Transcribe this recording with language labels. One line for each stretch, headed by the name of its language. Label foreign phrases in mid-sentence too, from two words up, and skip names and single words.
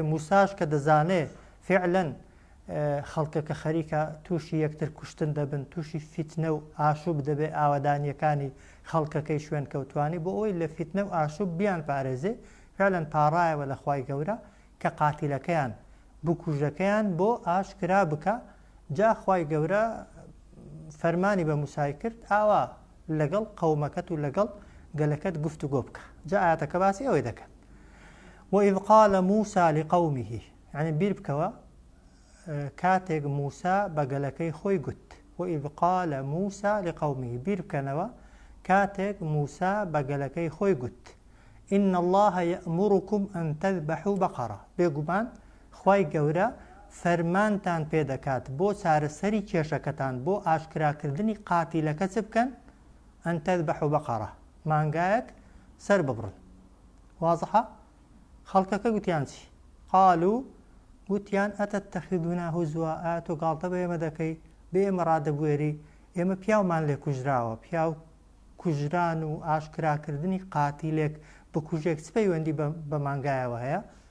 Central Kurdish: موساش کە دەزانێ فعلەن خەڵکەکە خەریکە تووشی یەکتر کوشتن دەبن، تووشی فیتنە و ئاشوب دەبێ ئاوادانیەکانی خەڵکەکەی شوێن کەوتوانی، بۆ ئەوی لە فیتنە و ئاشوب بیان پارێزێ، فعلەن پاڕایەوە لە خوای گەورە کە قاتیلەکەیان بکوژەکەیان بۆ ئاشکرا بکە. جا خوای گەورە فەرمانی بە موسای کرد ئاوا لەگەڵ قەومەکەت و لەگەڵ گەلەکەت گفتوگۆ بکە. جا ئاەتەکە باسی ئەوەی دەکەن،
Arabic: وإذ قال موسى لقومه،
Central Kurdish: یعنی بیر بکەوە کاتێک موسا بە گەلەکەی خۆی گوت.
Arabic: وإذ قال موسى لقومه،
Central Kurdish: بیر بکەنەوە کاتێک موسا بە گەلەکەی خۆی گوت
Arabic: إن الله يأمركم أن تذبحوا بقرة،
Central Kurdish: بێگومان خوای گەورە فەرمانتان پێدەکات بۆ چارەسەری کێشەکەتان، بۆ ئاشکراکردنی قاتیلەکە چ بکەن؟
Arabic: ئەن تەذبحوا بەقەرە،
Central Kurdish: مانگایەک سەر ببڕن. وازحە؟ خەڵکەکە گوتیان چی؟ قالوا، گوتیان
Arabic: ئەتەتەخیدونا هوزوا،
Central Kurdish: ئایا تۆ گاڵتە بە ئێمە دەکەی، بێ ئێمە ڕادەبوێری، ئێمە پیاومان لێ کوژراوە، پیاو کوژران و ئاشکراکردنی قاتیلێک بکوژێک چ پەیوەندی بە مانگایەوە هەیە؟